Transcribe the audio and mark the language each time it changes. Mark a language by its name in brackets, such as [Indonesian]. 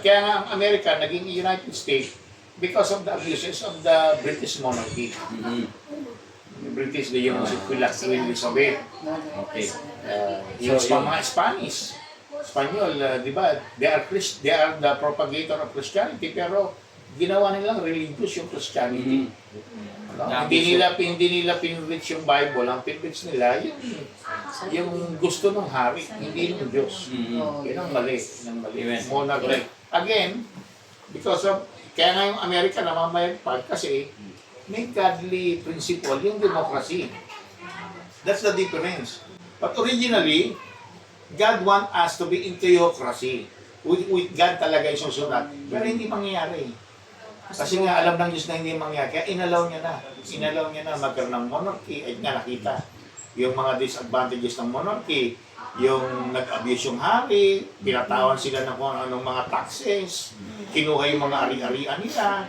[Filipino] Kaya nga ang Amerika naging [English] United States because of the abuses of the British monarchy. Mhm. The British, yung Queen Elizabeth. Okay. [Filipino] Yung [English] So, [Filipino] mga Spanish. Espanyol, di ba? [English] They are the propagator of Christianity, [Filipino] pero ginawa nilang religious yung [English] Christianity. Mhm. No? [Filipino] Hindi nila pinrich yung Bible, ang pinrich nila yung gusto ng hari, hindi ng Diyos. Mhm. Yan ang mali. [English] Amen. [Filipino] Monarchy. [English] Again, because of, [Filipino] kaya nga yung Amerika namamayagpag kasi may godly principle yung democracy. [English] That's the difference. But originally, God want us to be in theocracy. With God [Filipino] talaga yung susunod. Pero hindi mangyayari. Kasi nga alam ng Diyos na hindi mangyayari. Kaya inalaw niya na. Inalaw niya na magkaroon ng monarchy. Ay nga nakita. Yung mga disadvantages ng monarchy. Yung nag-abuse yung hari. Pinatawan sila ng kung anong mga taxes. Kinuha yung mga ari-arian nila.